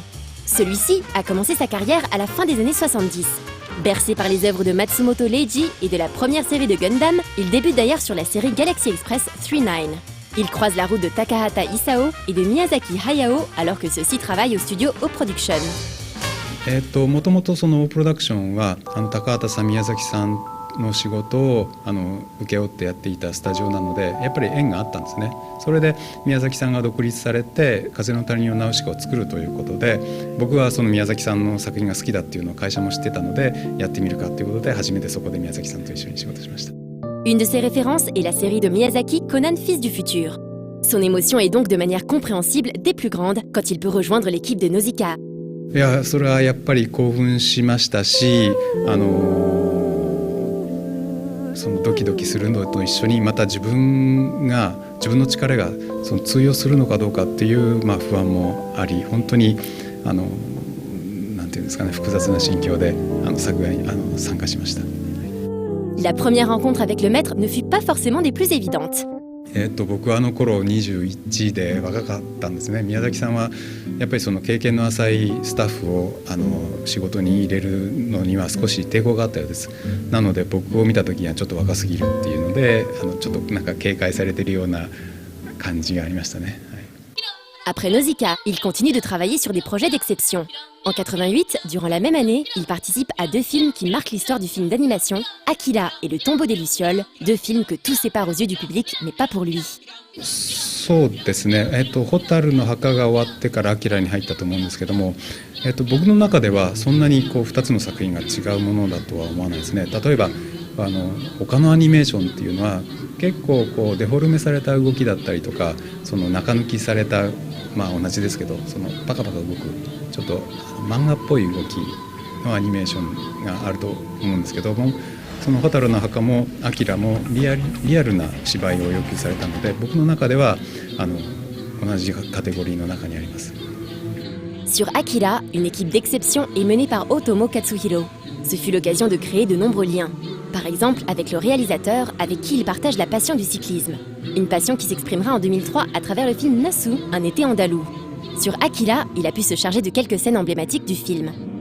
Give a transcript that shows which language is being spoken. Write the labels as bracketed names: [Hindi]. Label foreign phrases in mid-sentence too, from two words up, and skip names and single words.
[French] Celui-ci a commencé sa carrière à la fin des années 70. Bercé par les œuvres de Matsumoto Leiji et de la première série de Gundam, il débute d'ailleurs sur la série Galaxy Express 39. Il croise la route de Takahata Isao et de Miyazaki Hayao alors que ceux-ci travaillent au studio O-Production. [Japanese] もともとそのOプロダクションは高畑さん、宮崎さんの仕事を請け負ってやっていたスタジオなのでやっぱり縁があったんですね。それで宮崎さんが独立されて風の谷のナウシカを作るということで僕はその宮崎さんの作品が好きだっていうのを会社も知ってたのでやってみるかということで初めてそこで宮崎さんと一緒に仕事しました。 [French] Une de ses références est la série de Miyazaki Conan Fils du Futur. Son émotion est donc de manière compréhensible des plus grandes quand il peut rejoindre l'équipe de Nausicaa. [Japanese] いやそれはやっぱり興奮しましたしそのドキドキするのと一緒にまた自分の力がその通用するのかどうかっていう、不安もあり本当になんていうんですかね複雑な心境で作画に参加しました。 [French] La première rencontre avec le maître ne fut pas forcément des plus évidentes. [Japanese] 僕は頃21で若かったんですね。宮崎さんはやっぱりその経験の浅いスタッフを仕事に入れるのには少し抵抗があったようです。なので僕を見た時にはちょっと若すぎるっていうのでちょっとなんか警戒されてるような感じがありましたね。 [French] Après Nausicaa, il continue de travailler sur des projets d'exception. En 88, durant la même année, il participe à 2 films qui marquent l'histoire du film d'animation, Akira et Le Tombeau des Lucioles, 2 films que tout sépare aux yeux du public, mais pas pour lui. [Japanese] そうですね。蛍の墓が終わってからアキラに入ったと思うんですけども、僕の中ではそんなに2つの作品が違うものだとは思わないですね。例えば他のアニメーションっていうのは結構デフォルメされた動きだったりとかその中抜きされた同じですけどそのパカパカ動くちょっと漫画っぽい動きのアニメーションがあると思うんですけどもその蛍の墓もアキラもリアルな芝居を要求されたので僕の中では同じカテゴリーの中にあります。 [French] Sur Akira, une équipe d'exception est menée par Otomo Katsuhiro. Ce fut l'occasion de créer de nombreux liens. Par exemple, avec le réalisateur, avec qui il partage la passion du cyclisme. Une passion qui s'exprimera en 2003 à travers le film Nasu, un été andalou. Sur Akira, il a pu se charger de quelques scènes emblématiques du film.